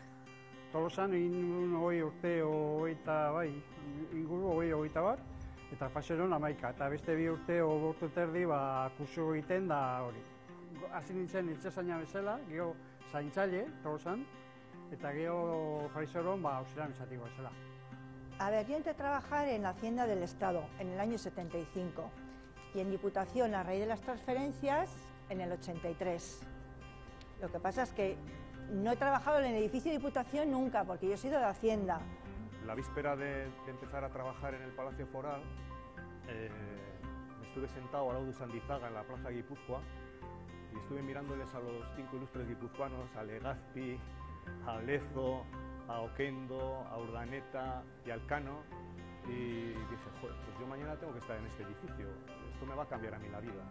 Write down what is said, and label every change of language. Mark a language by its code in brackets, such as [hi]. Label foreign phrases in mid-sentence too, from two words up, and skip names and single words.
[eu] Tolosan egin 20 urte, inguru 20 bat, eta Paseron 11, eta beste 2 urte, 5 urte terdi, kursu egiten da hori. Hasi nintzen iltzezaina bezala, geho zaintzaile, Tolosan, eta geho Paseron auxiliar administratibo bezala. [es] A ver, yo entré a trabajar en la Hacienda del Estado en el año 75 y en Diputación a raíz de las transferencias en el 83. Lo que pasa es que no he trabajado en el edificio de Diputación nunca, porque yo he sido de Hacienda. La víspera de empezar a trabajar en el Palacio Foral, me estuve sentado al lado de Sandizaga en la Plaza Guipúzcoa y estuve mirándoles a los 5 ilustres guipuzcoanos, a Legazpi, a Lezo, a Oquendo, a Urdaneta y al Cano, y dije, joder, pues yo mañana tengo que estar en este edificio, esto me va a cambiar a mí la vida.